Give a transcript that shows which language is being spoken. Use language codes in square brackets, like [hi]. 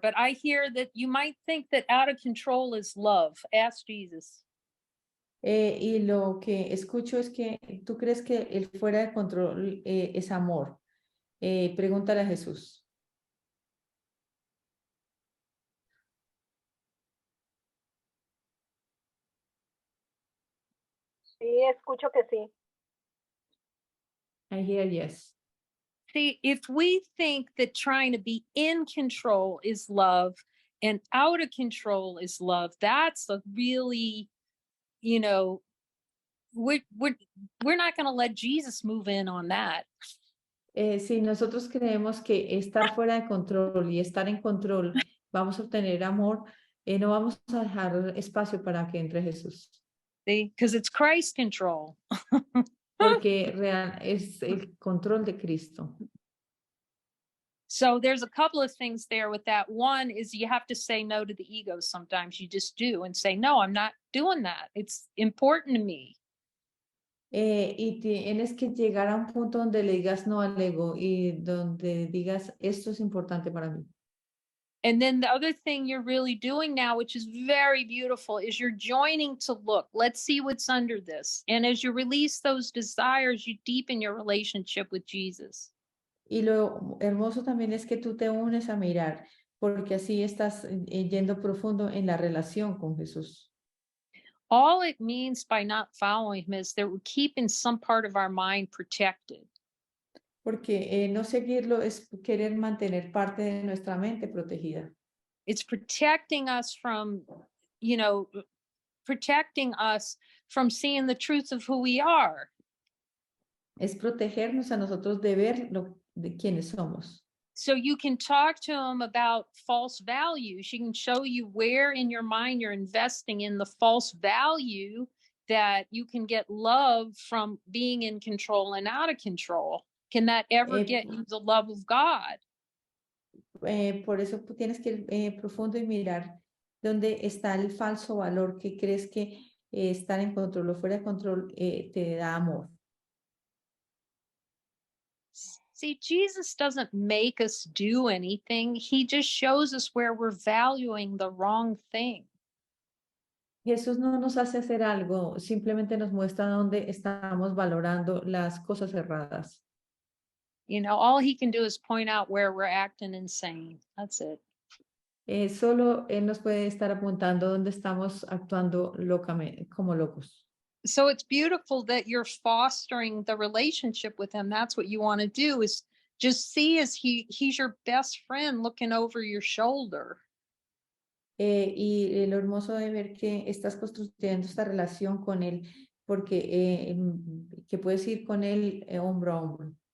[en] But I hear that you might think that out of control is love. Ask Jesus. [es] y lo que escucho es que tú crees que el fuera de control es amor. Pregúntale a Jesús. Sí, escucho que sí. [en] I hear yes. See, if we think that trying to be in control is love and out of control is love, that's a really, you know, we're not going to let Jesus move in on that. [es] Si nosotros creemos que estar fuera de control y estar en control vamos a obtener amor, no vamos a dejar espacio para que entre Jesús. [en] See, because it's Christ control. [es] Porque real es el control de Cristo. [en] So there's a couple of things there with that. One is you have to say no to the ego sometimes. You just do and say, no, I'm not doing that. It's important to me. [es] Y tienes que llegar a un punto donde le digas no al ego y donde digas esto es importante para mí. [en] And then the other thing you're really doing now, which is very beautiful, is you're joining to look. Let's see what's under this. And as you release those desires, you deepen your relationship with Jesus. [es] Y lo hermoso también es que tú te unes a mirar, porque así estás yendo profundo en la relación con Jesús. [en] All it means by not following him is that we're keeping some part of our mind protected. [es] Porque no seguirlo es querer mantener parte de nuestra mente protegida. [en] It's protecting us from, you know, protecting us from seeing the truth of who we are. [es] Es protegernos a nosotros de ver de quiénes somos. [en] So you can talk to him about false values. She can show you where in your mind you're investing in the false value that you can get love from being in control and out of control. Can that ever get you the love of God? [es] Por eso tú tienes que ir profundo y mirar dónde está el falso valor que crees que estar en control o fuera de control te da amor. [en] See, Jesus doesn't make us do anything. He just shows us where we're valuing the wrong thing. [es] Jesús no nos hace hacer algo, simplemente nos muestra dónde estamos valorando las cosas erradas. [en] You know, all he can do is point out where we're acting insane. That's it. [es] Solo Él nos puede estar apuntando dónde estamos actuando locamente, como locos. [en] So it's beautiful that you're fostering the relationship with him. That's what you want to do, is just see as he's your best friend looking over your shoulder. [es] Y lo hermoso de ver que estás construyendo esta relación con Él, porque que puedes ir con Él hombro a hombro.